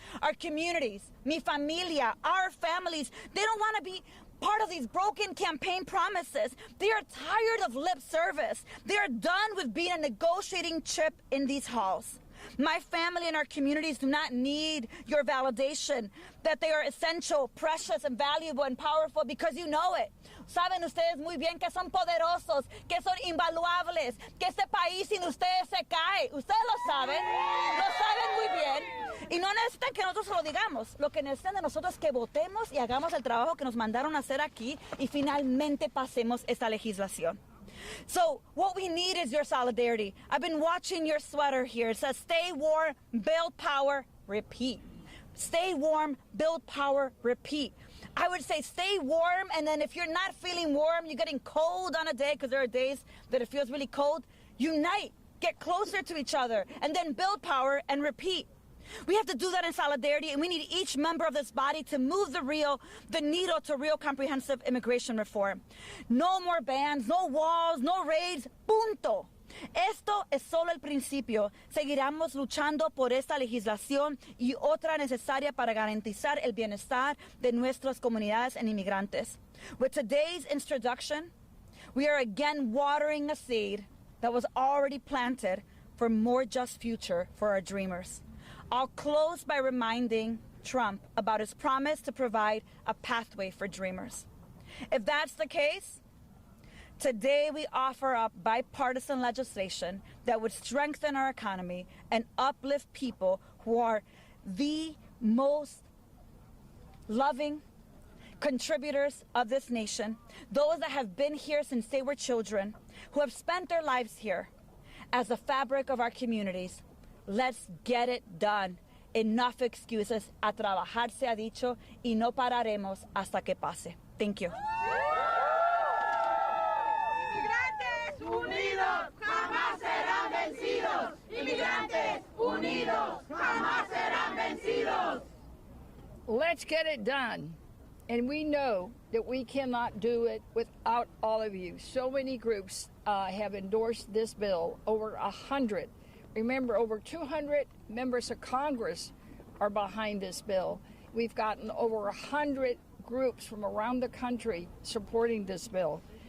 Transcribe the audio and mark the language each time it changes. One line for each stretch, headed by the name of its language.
English: Our communities,
Spanish: mi familia,
English: our families, they don't want to be part of these broken campaign promises. They are tired of lip service. They are done with being a negotiating chip in these halls. My family and our communities do not need your validation that they are essential, precious, and valuable and powerful because you know it.
Spanish: Saben ustedes muy bien que son poderosos, que son invaluables, que este país sin ustedes se cae. Ustedes lo saben muy bien. Y no necesitan que nosotros lo digamos. Lo que necesitan de nosotros es que votemos y hagamos el trabajo que nos mandaron a hacer aquí y finalmente pasemos esta legislación.
English: So what we need is your solidarity. I've been watching your sweater here. It says, stay warm, build power, repeat. Stay warm, build power, repeat. I would say stay warm, and then if you're not feeling warm, you're getting cold on a day, because there are days that it feels really cold, unite, get closer to each other, and then build power and repeat. We have to do that in solidarity, and we need each member of this body to move the needle to real comprehensive immigration reform. No more bans, no walls, no raids, punto.
Spanish: Esto es solo el principio. Seguiremos luchando por esta legislación y otra necesaria para garantizar el bienestar de nuestras comunidades and inmigrantes.
English: With today's introduction, we are again watering a seed that was already planted for a more just future for our dreamers. I'll close by reminding Trump about his promise to provide a pathway for dreamers. If that's the case, today we offer up bipartisan legislation that would strengthen our economy and uplift people who are the most loving contributors of this nation, those that have been here since they were children, who have spent their lives here as the fabric of our communities. Let's get it done. Enough excuses.
Spanish: A trabajar se ha dicho y no pararemos hasta que pase.
English: Thank you.
Spanish: Inmigrantes unidos jamás serán vencidos. Inmigrantes unidos jamás serán vencidos.
English: Let's get it done. And we know that we cannot do it without all of you. So many groups have endorsed this bill, over 100. Remember, over 200 members of Congress are behind this bill. We've gotten over 100 groups from around the country supporting this bill.